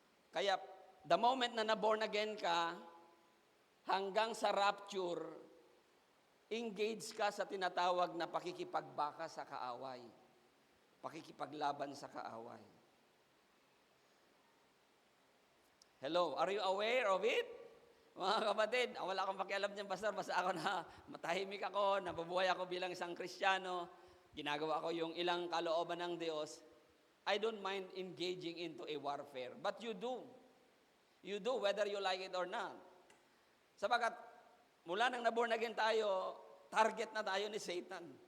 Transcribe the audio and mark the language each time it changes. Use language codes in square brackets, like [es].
[tl] Kaya, [en] the moment [tl] na na-born again ka, hanggang sa rapture, engage ka sa tinatawag na pakikipagbaka sa kaaway. Pakikipaglaban sa kaaway. [en] Hello, are you aware of it? [tl] Mga kapatid, wala akong pakialam dyan, Pastor. Basta ako na matahimik ako, nabubuhay ako bilang isang Kristiyano, ginagawa ko yung ilang kalooban ng Diyos. [en] I don't mind engaging into a warfare. But you do. You do whether you like it or not. [tl] Sabagat mula nang naborn again tayo, target na tayo ni Satan.